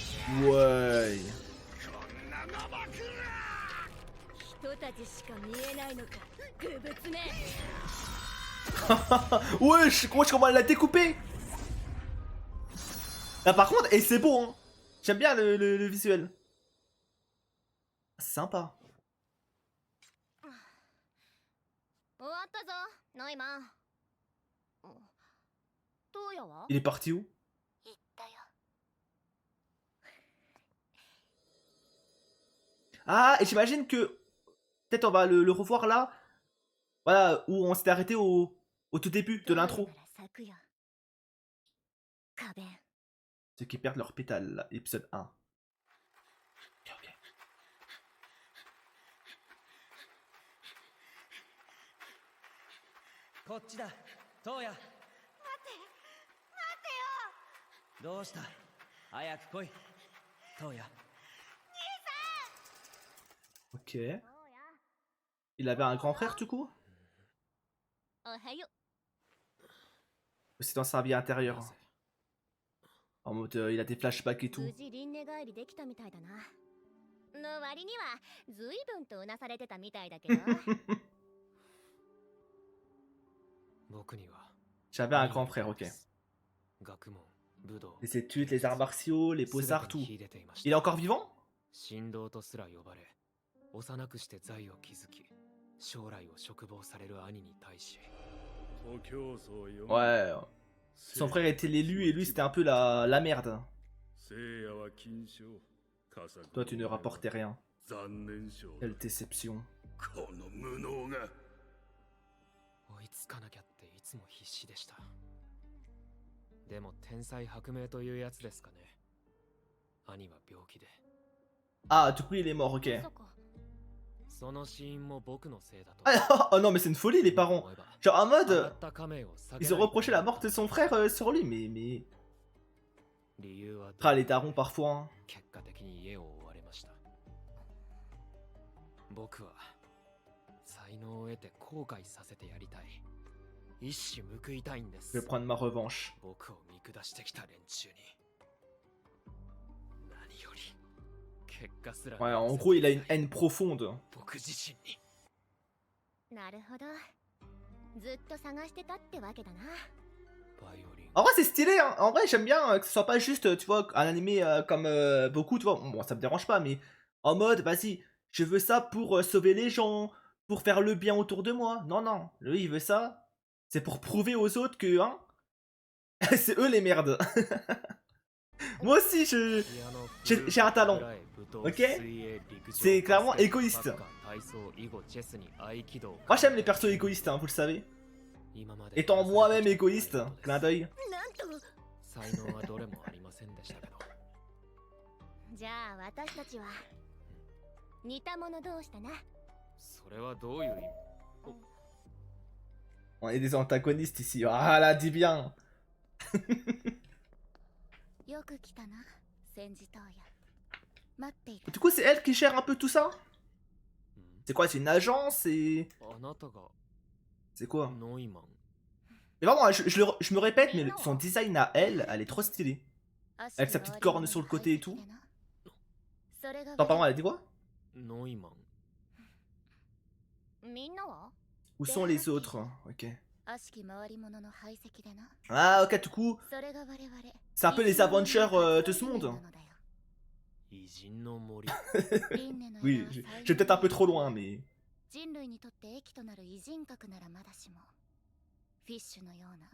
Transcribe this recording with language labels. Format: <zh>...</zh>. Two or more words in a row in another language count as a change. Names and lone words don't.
<fr>Ouais.</fr> <ja>人たちしか見えないのかグブツめ</ja> <fr>Wesh, comment elle l'a découpé. Là par contre, et c'est beau hein. J'aime bien le visuel. C'est sympa.</fr> <ja>終わったぞノイマントウヤは</ja> <fr>Il est parti où?</fr> <ja>行ったよ</ja> <fr>Ah, et j'imagine que peut-être on va le revoir là. Voilà, où on s'était arrêté au tout début de l'intro.</fr> <ja>咲くよ花弁</ja> <fr>Ceux qui perdent leur pétale, là, épisode 1. Ok, ok.</fr> <ja>こっちだ、トウヤ。待て、待てよ。どうした？早く来い、トウヤ。</ja> <fr>Ok. Il avait un grand frère du coup?</fr> <ja>おはよ</ja> <fr>C'est dans sa vie intérieure. En mode, il a des flashbacks et</fr> <ja>う</ja> <fr>tout.</fr> <ja>無事輪廻帰りできたみたいだなの割には随分とうなされてたみたいだけど僕には</ja> <fr>J'avais un grand frère, ok.</fr> <ja>学問、武道、</ja> <fr>Les études, les arts martiaux, les</fr> <ja>全</ja> <fr>beaux-arts,</fr> <ja>て</ja> <fr>tout.</fr> <ja>に秀でていまし</ja> <fr>Il est</fr> <ja>た。</ja> <fr>encore vivant?</fr> <ja>神道とすら呼ばれ、幼くして財を築き、将来を嘱望される兄に対し、</ja> <fr>Ouais. Son frère était l'élu et lui c'était un peu la merde. Toi tu ne rapportais rien. Quelle déception.</fr> <ja>この無能が追いつかなきゃっていつも必死でした。でも天才薄命というやつですかね。兄は病気で。</ja> <fr>Ah, du coup il est mort, ok.</fr> <ja>そこその死因も僕のせいだと。</ja> <fr>Ah, oh non mais c'est une folie les parents. Genre en mode, ils ont reproché la mort de son frère sur lui, mais...</fr> <ja>理由は</ja> <fr>Ah les darons parfois. Hein.</fr> <ja>結果的に家を追われました。僕は才能を得て後悔させてやりたい。一矢報いたいんで</ja> <fr>Je vais</fr> <ja>す。</ja> <fr>prendre ma revanche.</fr> <ja>僕を見下してきた連中に。何より結果すら</ja> <fr>Ouais, en gros il a une haine profonde.</fr> <ja>僕自身に。なるほどずっと探してたってわけだなバイオリン。</ja> <fr>En vrai c'est stylé, hein. En vrai j'aime bien que ce soit pas juste, tu vois, un animé comme beaucoup, tu vois. Bon ça me dérange pas, mais en mode, vas-y, je veux ça pour sauver les gens, pour faire le bien autour de moi. Non, non, lui il veut ça. C'est pour prouver aux autres que, hein, c'est eux les merdes. Moi aussi j'ai un talent. Ok? C'est clairement égoïste. Moi j'aime les persos égoïstes, hein, vous le savez. Étant moi-même égoïste, clin d'œil.</fr> <ja>なんと才能はどれもありませんでしたけど。じゃあ私たちは似た者同士だなそれはどういう意味？</ja> <fr>On est des antagonistes ici. Ah là, dis bien.</fr> <ja>よく来たな戦時東や待っていた</ja> <fr>Du coup, c'est elle qui gère un peu tout ça? C'est quoi? C'est une agence?</fr> <ja>あなたが</ja> <fr>C'est quoi?</fr> <ja>ノイマン。</ja> <fr>Mais vraiment, je me répète, mais son design à elle est trop stylée. Avec sa petite corne sur le côté et tout. Attends, pardon, elle a dit quoi?</fr> <ja>ノイマン。みんなは</ja> <fr>Où sont les autres? Ok.</fr> <ja>悪しき回り物の排斥でな</ja> <fr>Ah, ok, du coup,</fr> <ja>それが我々</ja> <fr>c'est un peu les aventures de ce monde.</fr> <ja>偉人の森。</ja> <fr>Oui, je vais peut-être un peu trop loin, mais...</fr> <ja>人類にとって益となる偉人格ならまだしもフィッシュのような</ja>